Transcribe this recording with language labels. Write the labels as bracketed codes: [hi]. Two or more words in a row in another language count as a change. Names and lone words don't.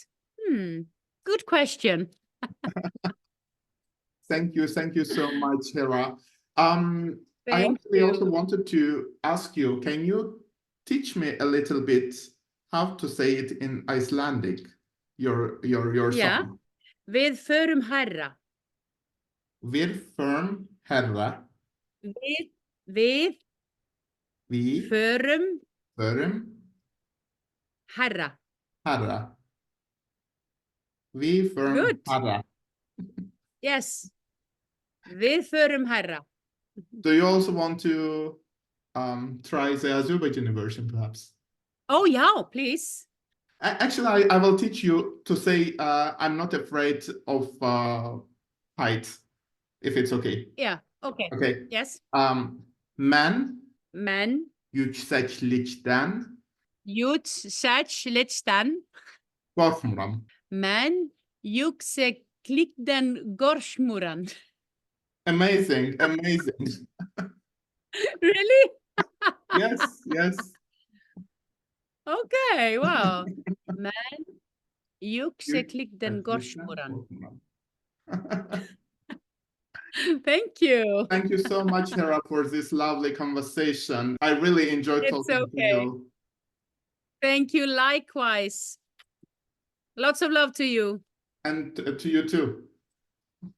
[en] Good question. Thank you so much, Hera. I Thank actually also you. wanted to ask you, can you teach me a little bit how to say it in Icelandic, your Yeah. song? [is] Við förum hærra. Wir firm Herra, Við vi förum förum hærra. Herra. Vi firm [en] Good. [is] Herra. [en] Yes. [is] Við förum hærra. [en] Do you also want to try the Azerbaijani version, perhaps? Oh, yeah, please. Actually, I will teach you to say I'm not afraid of heights, if it's okay. Yeah, okay. Okay. Yes. [az] Men Men yükseklikten yükseklikten korkmuram. men yükseklikten korkmuram. [en] Amazing, amazing. Really? Yes. Okay, wow. [az] Men yükseklikten Yükseklikten korkmuram. korkmuram. [en] Thank you. Thank you so much, Hera, for this lovely conversation. I really enjoyed It's talking to okay. you. Thank you likewise. Lots of love to you. And to you too.